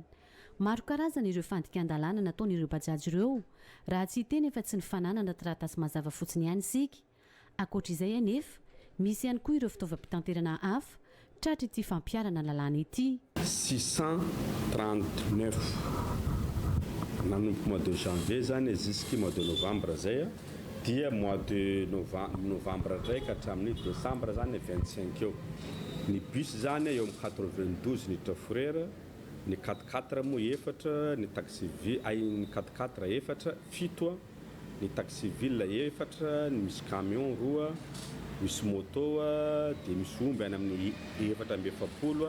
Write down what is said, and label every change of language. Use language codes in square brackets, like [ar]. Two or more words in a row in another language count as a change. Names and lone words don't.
[mg] Maro karazana ireo fandikan-dalàna nataon'ireo bajaja ireo raha tsy hiteny efa tsy ny fananana taratasy mazava fotsiny ihany isika. Ankoatra izay anefa misy ihany koa ireo fitaovam-pitanterana hafa tratra ity fampiarana lalàna ity. 639 nanomboka [fr] mois de janvier [mg] zany [fr] jusqu'à mois de novembre [mg] zay dia [fr] mois de novembre [mg] ndraika hatramin'ny décembre zany 25 eo. Ny bus zany eo amin'ny 92 niditra fourrière, ny 4x4 moa efatra, ny taxi ny 4x4 efatra, fito, ny [fr] taxi ville [mg] efatra, misy camion roa, misy moto dia misy omby any amin'ny 470.